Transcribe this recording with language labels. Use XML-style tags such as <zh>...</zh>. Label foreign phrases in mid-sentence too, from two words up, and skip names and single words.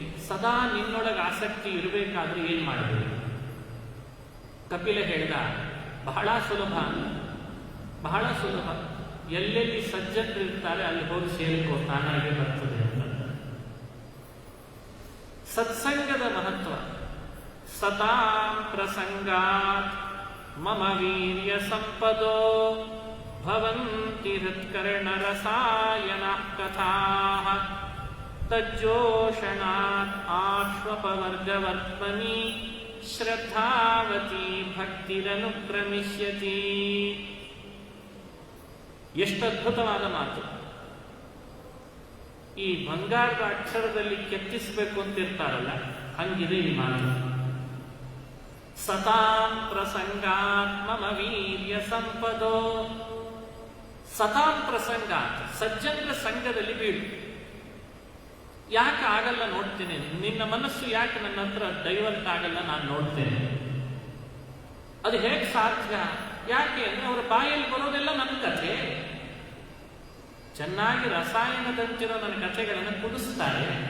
<kn>ಸದಾ ನಿನ್ನೊಳಗೆ ಆಸಕ್ತಿ ಇರಬೇಕಾದ್ರೆ ಏನ್ ಮಾಡಬೇಕು? ಕಪಿಲ ಹೇಳಿದ, ಬಹಳ ಸುಲಭ, ಬಹಳ ಸುಲಭ. ಎಲ್ಲೆಲ್ಲಿ ಸಜ್ಜನರು ಇರ್ತಾರೆ ಅಲ್ಲಿ ಹೋಗಿ ಸೇರಿಕೋ, ತಾನಾಗೆ ಬರ್ತದೆ ಅಂತ. ಸತ್ಸಂಗದ ಮಹತ್ವ.</kn> <sa>ಸತಾಂ ಪ್ರಸಂಗಾತ್ ಮಮ ವೀರ್ಯ ಸಂಪದೋ ಭವಂತಿ ಹೃತ್ಕರ್ಣ ರಸಾಯನ ಕಥಾಃ ತಜ್ಜೋಷಣಾತ್ ಆಶ್ವಪವರ್ಗವರ್ತ್ಮನಿ ಶ್ರದ್ಧಾವತಿ ಭಕ್ತಿರನುಕ್ರಮಿಷ್ಯತಿ.</sa> <kn>ಎಷ್ಟು ಅದ್ಭುತವಾದ ಮಾತು. ಈ ಬಂಗಾರದ ಅಕ್ಷರದಲ್ಲಿ ಕೆತ್ತಿಸಬೇಕು ಅಂತಿರ್ತಾರಲ್ಲ, ಹಂಗಿದೆ ಈ ಮಾತು.</kn> <sa>ಸತಾಂ ಪ್ರಸಂಗಾತ್ ಮಮ ವೀರ್ಯ ಸಂಪದೋ. ಸತಾಂ ಪ್ರಸಂಗಾತ್,</sa> <kn>ಸಜ್ಜನರ ಸಂಘದಲ್ಲಿ ಬೀಳು. ಯಾಕೆ ಆಗಲ್ಲ ನೋಡ್ತೇನೆ, ನಿನ್ನ ಮನಸ್ಸು ಯಾಕೆ ನನ್ನ ಹತ್ರ ಡೈವರ್ಟ್ ಆಗಲ್ಲ, ನಾನು ನೋಡ್ತೇನೆ. ಅದು ಹೇಗೆ ಸಾಧ್ಯ? ಯಾಕೆ ಅಂದ್ರೆ ಅವರ ಬಾಯಲ್ಲಿ ಬರೋದೆಲ್ಲ ನನ್ನ ಕಥೆ. ಚೆನ್ನಾಗಿ ರಸಾಯನದಂತಿರೋ ನನ್ನ ಕಥೆಗಳನ್ನು ಕುಡಿಸ್ತಾರೆ.</kn>